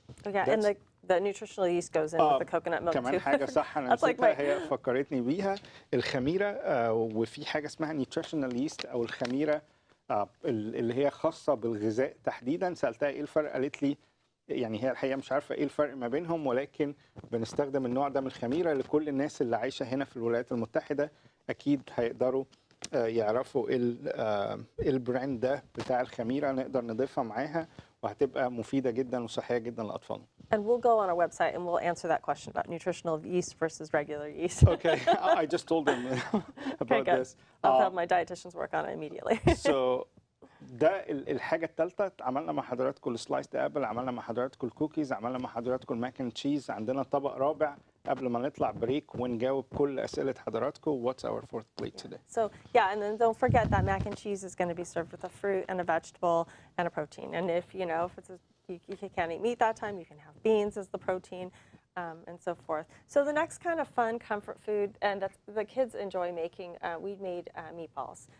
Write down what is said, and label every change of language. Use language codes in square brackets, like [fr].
[en] Yeah, and the nutritional yeast goes in with the coconut milk [ar] كمان [en] too. [ar] حاجة صح أنا نسيتها، هي فكرتني بيها، الخميرة. وفي حاجة اسمها nutritional yeast أو الخميرة اللي هي خاصة بالغذاء تحديدا. سألتها إيه الفرق، قالت لي يعني هي الحقيقة مش عارفة إيه الفرق ما بينهم، ولكن بنستخدم النوع ده من الخميرة. لكل الناس اللي عايشة هنا في الولايات المتحدة أكيد هيقدروا يعرفوا البراند ده بتاع الخميرة، نقدر نضيفها معاها وهتبقى مفيدة جدا وصحية جدا لأطفالنا. [en] And we'll go on our website and we'll answer that question about nutritional yeast versus regular yeast. Okay, I just told them about this. I'll have my dietitians work on it immediately. [ar] So ده الحاجة الثالثة. عملنا مع حضراتكم السلايس ابل، عملنا مع حضراتكم الكوكيز، عملنا مع حضراتكم الماك اند تشيز. عندنا طبق رابع قبل ما نطلع بريك ونجاوب كل أسئلة حضراتكم. [en] What's our fourth plate today? So yeah, and then don't forget that mac and cheese is going to be served with a fruit and a vegetable and a protein. And if you can't eat meat that time, you can have beans as the protein. And so forth. So the next kind of fun comfort food, and the kids enjoy making, we made meatballs.